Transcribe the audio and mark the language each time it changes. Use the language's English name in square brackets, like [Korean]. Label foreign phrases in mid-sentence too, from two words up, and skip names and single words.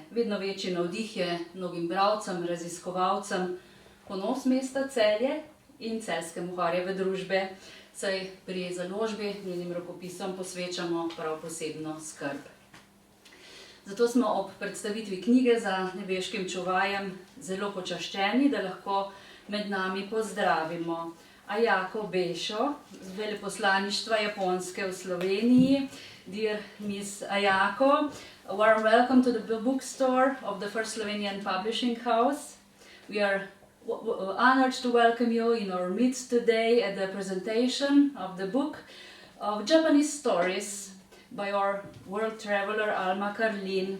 [Slovenian] Vedno večji navdih je mnogim bralcem, raziskovalcem, ponos mesta Celje in celjske Mohorjeve družbe, saj pri založbi njenim rokopisom posvečamo prav posebno skrb. Zato smo ob predstavitvi knjige Za nebeškim čuvajem zelo počaščeni, da lahko med nami pozdravimo Ayako Bešo z veleposlaništva Japonske v Sloveniji. [English] Dear Miss Ayako, a warm welcome to the bookstore of the First Slovenian Publishing House. We are honored to welcome you in our midst today at the presentation of the book of Japanese stories by our world traveler Alma Karlin.